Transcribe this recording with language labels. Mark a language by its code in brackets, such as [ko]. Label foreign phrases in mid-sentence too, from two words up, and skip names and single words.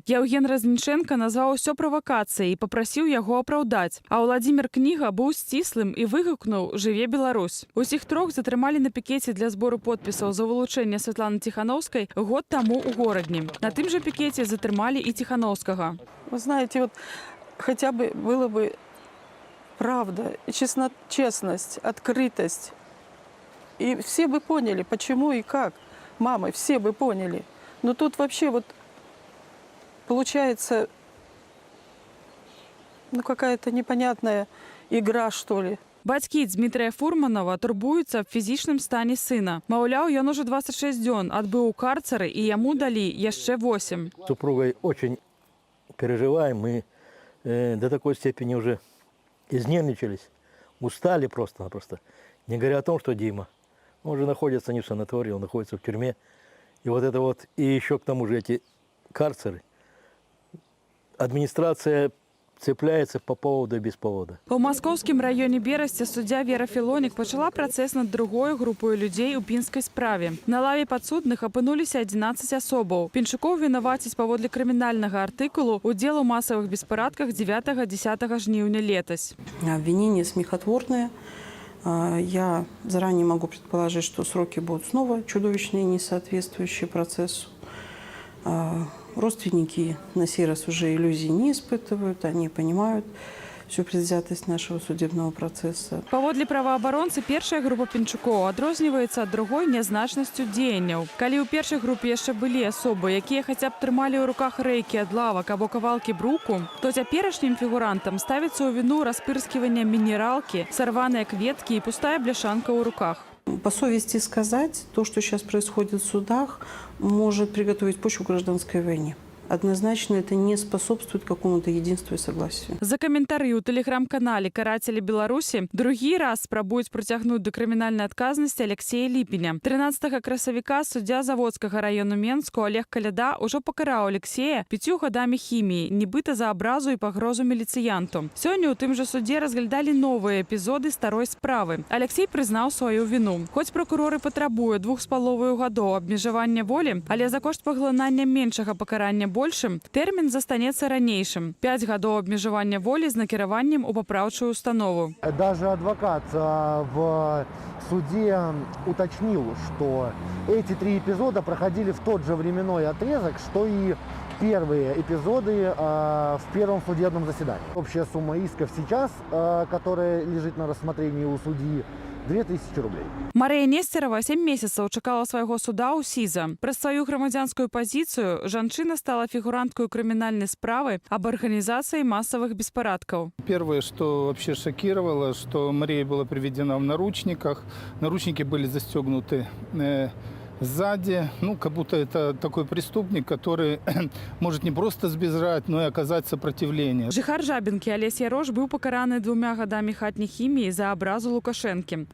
[be] Яўген Разніченка назваў усё правакацыяй і папрасіў яго апраўдаць. А Владзімір Кніга быў сціслым і выгукнуў «Жыве Беларусь». Усіх трох затрымалі на пікеце для збору подпісаў за вылучэнне Святланы Ціханаўскай год таму ў горадні. На тым жа пікеце затрымалі і Ціханаўскага. [ru] Вы знаете, вот хотя бы было бы правда, честность, открытость. И все бы поняли, почему и как. Мамы, все бы поняли. Но тут вообще вот получается какая-то непонятная игра, что ли. [be] Бацькі Дмітрыя Фурманава турбуюцца аб фізічным стане сына. Маўляў, ён уже 26 дзён адбыў у карцары, і яму далі яшчэ 8. [ru] С супругой очень переживаем. Мы до такой степени уже изнервничались, устали просто-напросто. Не говоря о том, что Дима, он же находится не в санатории, он находится в тюрьме. И вот это вот, и еще к тому же эти карцеры. Администрация цепляется по поводу и без повода. [be] У маскоўскім раёне Берасці суддзя Вера Філонік пачала працэс над другой групой людзей у пінскай справе. На лаве падсудных апынуліся 11 асобаў. Пінчукоў вінаваціць паводле крымінальнага артыкулу удзел у масавых беспарадках 9-10 жніўня летась. [ru] Обвинения смехотворные. Я заранее могу предположить, что сроки будут снова чудовищные, не соответствующие процессу. Родственники на сей раз уже иллюзий не испытывают, они понимают всю предвзятость нашего судебного процесса. [be] Паводле праваабаронцы, першая група Пінчукоў адрозніваецца ад другой нязначнасцю дзеянняў. Калі ў першай групе яшчэ былі асобы, якія хаця б трымалі ў руках рэйкі ад лавак або кавалкі бруку, то цяперашнім фігурантам ставіцца ў віну распырсківання мінералкі, сарваныя кветкі і пустая бляшанка ў руках. [ru] По совести сказать, то, что сейчас происходит в судах, может приготовить почву к гражданской войне. Однозначно это не способствует какому-то единству и согласию. [be] За каментары ў тэлеграм-канале «Карацелі Беларусі» другі раз спрабуюць прыцягнуць да крымінальнай адказнасці Алексея Ліпеня. 13 красавіка суддзя Заводскага району Менску Олег Каляда ўжо пакараў Алексея 5 гадамі хіміі, нібыта за абразу і пагрозу міліцыянту. Сёння ў тым жа судзе разглядалі новыя эпізоды старой справы. Алексей прызнаў сваю віну. Хоць прокуроры патрабуе 2,5 гадоў абмежавання волі, але за кошт паглынання меншага пакарання большым, тэрмін застанецца ранейшым. 5 гадоў абмежавання волі з накіраваннем у папраўчую установу. [ru] Даже адвокат в суде уточнил, что эти 3 эпизода проходили в тот же временной отрезок, что и первые эпизоды в первом судебном заседании. Общая сумма исков сейчас, которая лежит на рассмотрении у судьи, 2000 рублей. [be] Марыя Несцерова 7 месяцаў чакала свайго суда ў СІЗА. Праз сваю грамадзянскую пазіцыю жанчына стала фігуранткой крымінальнай справы аб арганізацыі масавых беспарадкаў. [ru] Первое, что вообще шокировало, что Мария была приведена в наручниках. Наручники были застегнуты сзади, как будто это такой преступник, который может не просто сбежать, но и оказать сопротивление. [be] Жыхар Жабінкі Алесь Ярош быў пакараны 2 гадамі хатняй хіміі за абразу Лукашэнкі.